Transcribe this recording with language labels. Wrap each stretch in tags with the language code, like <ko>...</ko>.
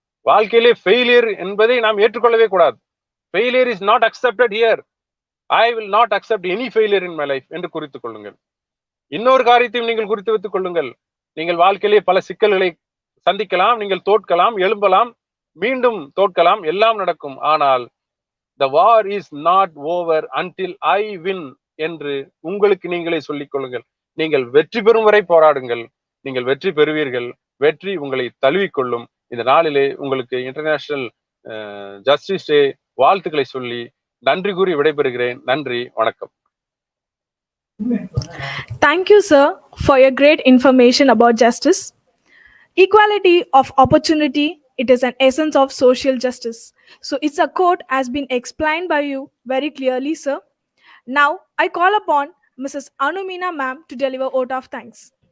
<ta>வாழ்க்கையிலே ஃபெயிலியர் என்பதை நாம் ஏற்றுக்கொள்ளவே கூடாது.</ta> <en>Failure is not accepted here. I will not accept any failure in my life</en> <ta>என்று குறித்துக் கொள்ளுங்கள். இன்னொரு காரியத்தையும் நீங்கள் குறித்து வைத்துக் கொள்ளுங்கள். நீங்கள் வாழ்க்கையிலே பல சிக்கல்களை சந்திக்கலாம், நீங்கள் தோற்கலாம், எழும்பலாம், மீண்டும் தோற்கலாம், எல்லாம் நடக்கும். ஆனால்</ta> <en>the war is not over until I win</en> <ta>என்று உங்களுக்கு நீங்களே சொல்லிக் கொள்ளுங்கள். நீங்கள் வெற்றி பெறும் வரை போராடுங்கள், நீங்கள் வெற்றி பெறுவீர்கள். வெற்றி உங்களை தழுவிக்கொள்ளும். இந்த நாளிலே உங்களுக்கு இன்டர்நேஷனல் ஜஸ்டிஸ் டே வாழ்த்துக்களை சொல்லி நன்றி கூறி விடைபெறுகிறேன். நன்றி, வணக்கம்.</ta> <en>Thank you, sir, for your great information about justice. Equality of opportunity, it is an essence of social justice. So it's a quote has been explained by you very clearly, sir. Now I call upon Mrs. Anumina ma'am to deliver vote of thanks.</en>